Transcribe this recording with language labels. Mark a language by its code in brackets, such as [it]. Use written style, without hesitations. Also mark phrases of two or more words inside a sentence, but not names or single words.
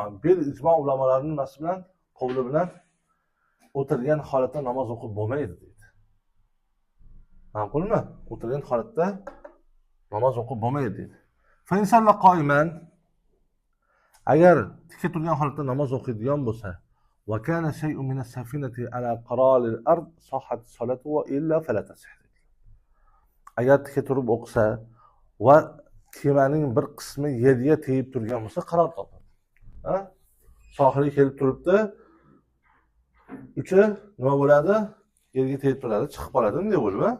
[ar] بالإجماع [uz] ulamolarining nasi bilan, qavli bilan o'tirgan holatda namoz o'qib bo'lmaydi deydi. Ma'qulmi? O'tirgan holatda namoz o'qib bo'lmaydi deydi. [ar] فإن صلى قائما, [uz] agar tikka turgan holatda namoz o'qiydigan bo'lsa, [ar] وكان شيء من السفينة على قرار الأرض صحت صلاته وإلا فلا تصح. [uz] Agar tikka turib o'qisa va kemaning bir qismi yerga tegib turgan bo'lsa, qaror topadi. Ha? Sohilga kelib turibdi. Uchi nima bo'ladi? Yerga tegib turadi, chiqib qoladi, bunday bo'lib, ha?